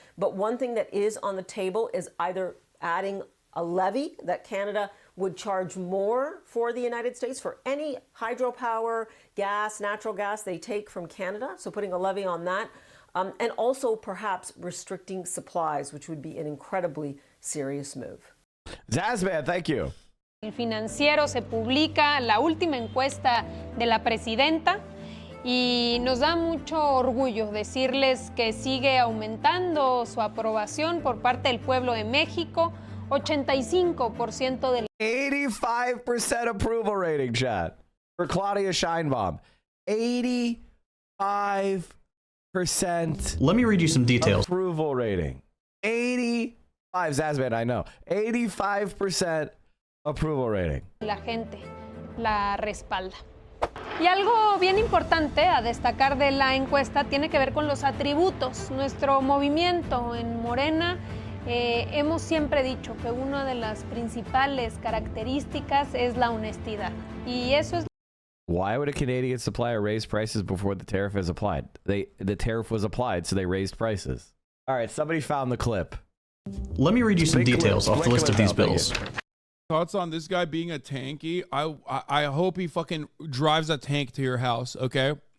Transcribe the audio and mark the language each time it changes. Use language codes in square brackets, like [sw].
[en] But one thing that is on the table is either adding a levy that Canada would charge more for the United States for any hydropower, gas, natural gas they take from Canada. So putting a levy on that. And also perhaps restricting supplies, which would be an incredibly serious move. Zazman, thank you. [es] El Financiero se publica la última encuesta de la presidenta y nos da mucho orgullo decirles que sigue aumentando su aprobación por parte del pueblo de México. 85% del [en] 85% approval rating, chat, for Claudia Sheinbaum. 85%. Let me read you some details. Approval rating. 85, Zazman, I know. 85% approval rating. [es] La gente la respalda. Y algo bien importante a destacar de la encuesta tiene que ver con los atributos. Nuestro movimiento en Morena hemos siempre dicho que una de las principales características es la honestidad. Y eso es. [en] Why would a Canadian supplier raise prices before the tariff is applied? The tariff was applied, so they raised prices. All right, somebody found the clip. Let me read you some details off the list of these bills. Thoughts on this guy being a tanky? I hope he fucking drives a tank to your house, okay?